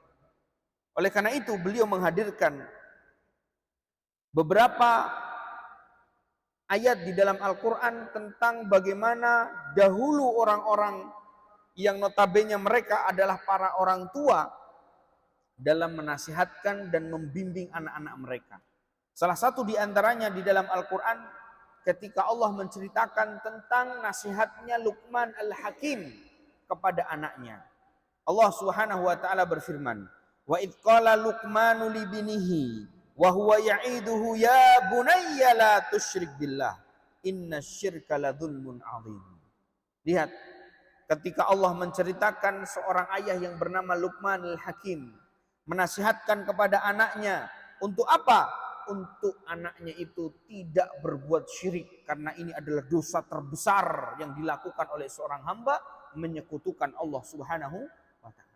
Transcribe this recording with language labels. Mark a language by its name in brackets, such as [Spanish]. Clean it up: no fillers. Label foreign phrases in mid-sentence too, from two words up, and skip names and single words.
[Indonesian] Oleh karena itu beliau menghadirkan beberapa ayat di dalam Al-Quran tentang bagaimana dahulu orang-orang yang notabene mereka adalah para orang tua dalam menasihatkan dan membimbing anak-anak mereka. Salah satu di antaranya di dalam Al-Quran ketika Allah menceritakan tentang nasihatnya Luqman Al-Hakim kepada anaknya. Allah [Arabic] سبحانه وتعالى [Indonesian] berfirman, [Arabic] "وإذ قال لقمان لابنه وهو يعظه يا بني لا تشرك بالله إن الشرك لظلم عظيم." [Indonesian] Lihat, ketika Allah menceritakan seorang ayah yang bernama Luqman al-Hakim menasihatkan kepada anaknya untuk apa? Untuk anaknya itu tidak berbuat syirik, karena ini adalah dosa terbesar yang dilakukan oleh seorang hamba, menyekutukan Allah [Arabic] سبحانه وتعالى.